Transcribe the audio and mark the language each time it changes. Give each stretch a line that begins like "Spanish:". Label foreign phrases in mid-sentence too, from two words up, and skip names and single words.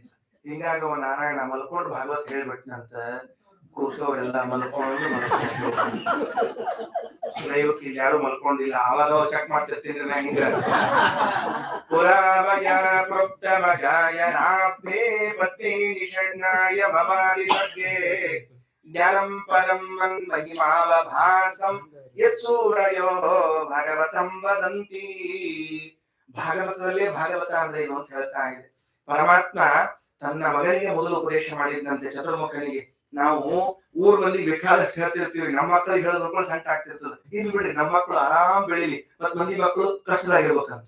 Kannada: ಹಿಂಗಾಗಿ ಅವ ನಾರಾಯಣ ಮಲ್ಕೊಂಡು ಭಾಗವತ್ ಹೇಳ್ಬಿಟ್ನಂತ. ಕೂತವ್ರೆಲ್ಲ ಮಲ್ಕೊಂಡು ದೈವಕ್ಕೆ ಯಾರು ಮಲ್ಕೊಂಡಿಲ್ಲ. ಅವಾಗ ಚೆಕ್ ಮಾಡ್ತಿರ್ತೀನಿ ನಾ ಹಿಂಗ.
Sanskrit: ಪುರಾಮಯ ಪ್ರೋಕ್ತ ಮಜಾಯನಾಭ್ಯೆ ಪದ್ಮೇ ನಿಷಣ್ಣಾಯ ಮಮಾದಿ ಸರ್ಗೇ ಜ್ಞಾನಂ ಪರಂ ಮನ್ಮಹಿಮಾವಭಾಸಂ ಯತ್ ಸೂರಯೋ ಭಾಗವತಂ ವದಂತಿ.
Kannada: ಭಾಗವತದಲ್ಲೇ ಭಾಗವತ ಅಂದ್ರೆ ಏನು ಅಂತ ಹೇಳ್ತಾ ಇದೆ. ಪರಮಾತ್ಮ ತನ್ನ ಮಗನಿಗೆ ಮೊದಲು ಉಪದೇಶ ಮಾಡಿದಂತೆ ಚತುರ್ಮುಖನಿಗೆ. ನಾವು ಊರ್ ಮಂದಿ ಬೇಕಾದಷ್ಟು ಹೇಳ್ತಿರ್ತೀವಿ, ನಮ್ಮ ಮಕ್ಕಳಿಗೆ ಹೇಳೋದ್ ಮಕ್ಕಳು ಸಂಟ ಆಗ್ತಿರ್ತದೆ. ಇಲ್ಲಿ ಬಿಡ್ರಿ, ನಮ್ಮ ಮಕ್ಕಳು ಆರಾಮ್ ಬೆಳಿಲಿ, ಮತ್ ಮಂದಿ ಮಕ್ಕಳು ಕಷ್ಟದಾಗಿರ್ಬೇಕಂತ.